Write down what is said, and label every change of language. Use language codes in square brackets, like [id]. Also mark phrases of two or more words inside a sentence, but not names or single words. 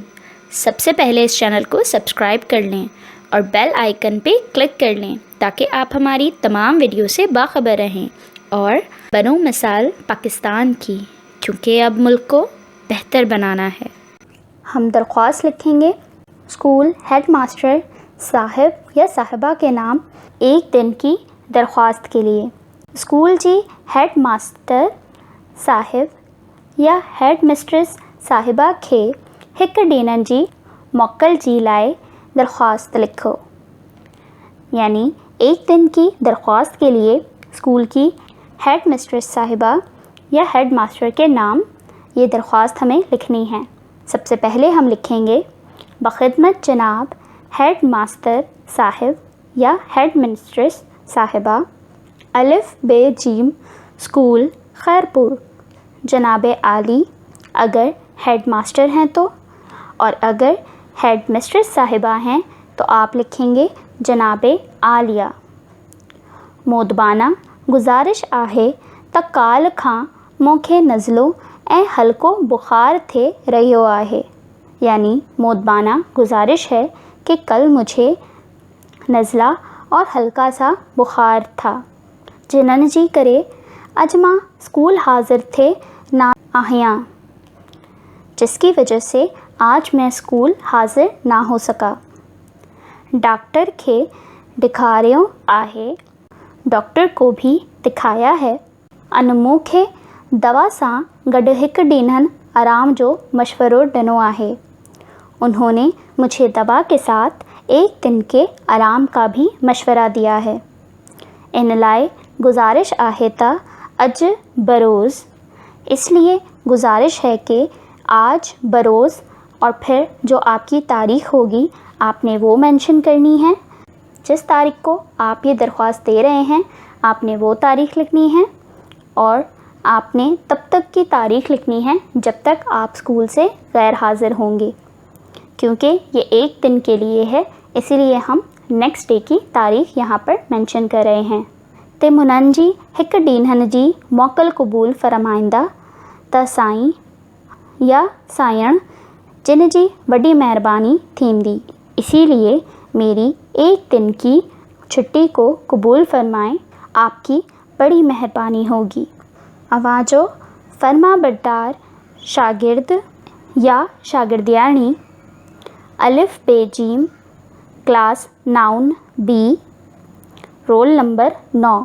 [ur] سب سے پہلے اس چینل کو سبسکرائب کر لیں اور [en] bell icon [ur] پے کلک کر لیں تاکہ آپ ہماری تمام ویڈیو سے باخبر رہیں اور بنو مثال پاکستان کی، کیونکہ اب ملک کو بہتر بنانا ہے. ہم درخواست لکھیں گے اسکول [en] head master [ur] صاحب یا صاحبہ کے نام ایک دن کی درخواست کے لیے. [sd] स्कूल जी [en] head master [sd] साहिब या [en] head mistress [sd] साहिबा खे हिक ॾींहं जी मोकल जी लाए दरख्वास्त लिखो। [ur] یعنی ایک دن کی درخواست کے لیے اسکول کی [en] head mistress [ur] صاحبہ یا [en] head master [ur] کے نام یہ درخواست ہمیں لکھنی ہے. سب سے پہلے ہم لکھیں گے بخدمت جناب [en] head master [ur] صاحب یا [en] head mistress [ur] صاحبہ، الف بے جیم اسکول خیرپور، جناب عالی اگر [en] head master [ur] ہیں تو، اور اگر [en] head mistress [ur] صاحبہ ہیں تو آپ لکھیں گے جناب عالیہ. [sd] मोदबाना गुजारिश आहे त काल खां मूंखे नज़लो ऐं हल्को बुखार थे रहियो आहे। [ur] یعنی مؤدبانہ گزارش ہے کہ کل مجھے نزلہ اور ہلکا سا بخار تھا, [sd] जिन्हनि जी करे अॼु मां स्कूल हाज़िर थे ना आहियां, [ur] جس کی وجہ سے آج میں اسکول حاضر نہ ہو سکا. [sd] डॉक्टर खे दिखारियो आहे, [ur] ڈاکٹر کو بھی دکھایا ہے. [sd] अन मूंखे दवा सां गॾु हिकु ॾींहं आराम जो मशवरो ॾिनो आहे। [ur] انہوں نے مجھے دوا کے ساتھ ایک دن کے آرام کا بھی مشورہ دیا ہے. [sd] इन लाए गुजारिश आहे त अज बरोज़, [ur] اس لیے گزارش ہے کہ آج بروز اور پھر جو آپ کی تاریخ ہوگی آپ نے وہ مینشن کرنی ہے. جس تاریخ کو آپ یہ درخواست دے رہے ہیں آپ نے وہ تاریخ لکھنی ہے اور آپ نے تب تک کی تاریخ لکھنی ہے جب تک آپ اسکول سے غیر حاضر ہوں گے، کیونکہ یہ ایک دن کے لیے ہے، اسی لیے ہم [en] next day [ur] کی تاریخ یہاں پر مینشن کر رہے ہیں. [sd] ते मुननि जी हिकु ॾींहं जी मोकल क़बूल फरमाईंदा त साईं या सायण जिन जी वॾी महिरबानी थींदी, [ur] اسی لیے میری ایک دن کی چھٹی کو قبول فرمائیں، آپ کی بڑی مہربانی ہوگی. [sd] आवाज़ो फरमा बरदार शागिर्द या शागिर्दियानी, अलिफ बे जीम [en] class noun B, roll number [sd] 9।